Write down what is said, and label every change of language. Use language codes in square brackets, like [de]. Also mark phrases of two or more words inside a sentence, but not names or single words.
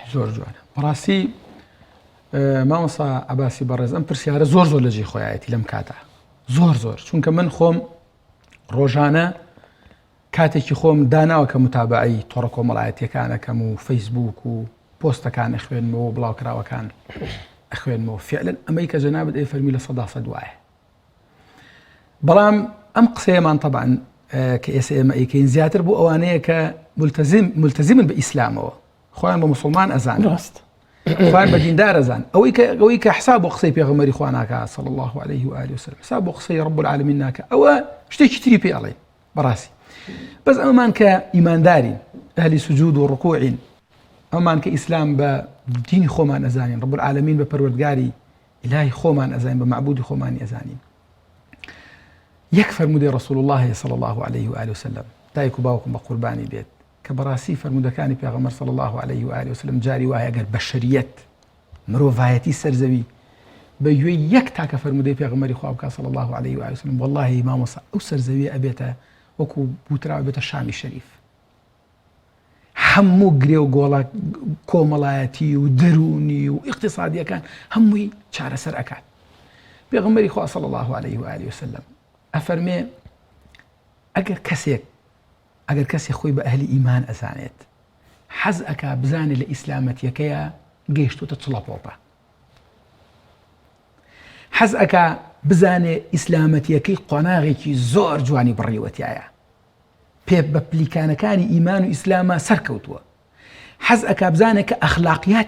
[ckb] زۆر جوانە بەڕاستی مامۆستا عەباسی بەڕێز ئەم پرسیارە زۆر لە جێی خۆیایەتی لەم کاتە زۆر چونکە من خۆم ڕۆژانە کاتێکی خۆم داناوە کە متابعی تۆڕە کۆمەڵایەتیەکانەکەم و فەیسبوک و پۆستەکان ئەخوێنمەوە بڵاوکراوەکان ئەخوێنمەوە فعلەن ئەمەی کە جەنابەت فەرمی لە 100% وایە بەڵام ئەم قسەیەمان طبعاً کە ئێمە ئەیکەین زیاتر بۆ ئەوانەیە کە ملتزمن بە ئیسلامەوە خۆیان بە موسڵمان ئەزان خۆیان بە دیندار ئەزان ئەوەی کە حساب بۆ قسەی پێغەمبەری خوا ناکە صلی [ar] الله عليه وآله وسلم [ckb] حساب بۆ قسەی [ar] رب العالمین [ckb] ناکە ئەوە شتێکی تری پێ ئەڵێ بەڕاستی بەس ئەمەمان کە ئیماندارین ئەهلی سوجود و ڕکوعین ئەمان کە ئیسلام بە دینی خۆمان ئەزانین [ar] رب العالمین [ckb] بە پەروەردگاری ئیلاهی خۆمان ئەزانین بە معبودی خۆمانی ئەزانین یەک فەرمودەی [ar] رسول الله صلی الله عليه وآله وسلم [ckb] دایک و باوکم بە قوربانی بێت کە بەڕاستی فەرمودەکانی پێغەمبەر [ar] صلی الله عليه وآله وسلم [ckb] جاری وایە ئەگەر بەشەریەت مرۆڤایەتی سەرزەوی بە گوێی یەک تاکە فەرمودەی پێغەمبەری خوا بکات [ar] صلی الله عليه وآله وسلم [ckb] والله مامۆستا ئەو سەرزەویە ئەبێتە وەکو بوتراوە بێتە شامی شەریف هەموو گرێ و گۆڵە کۆمەڵایەتی و دەرونی و ئیقتصادیەکان هەمووی چارەسەر ئەکات پێغەمبەری خوا [ar] صلی الله عليه وآله وسلم [ckb] ئەفەرمێ ئەگەر کەسێک خۆی بە ئەهلی ئیمان ئەزانێت حەز ئەکا بزانێت لە ئیسلامەتیەکەیە گەیشتوتە چڵەپۆپە حەز ئەکا بزانێ ئیسلامەتیەکەی قۆناغێکی زۆر جوانی بڕیوەتیایە پێ بە پلیکانەکانی ئیمان و ئیسلامە سەرکەوتووە حەز ئەکا بزانێت کە ئەخلاقیاتی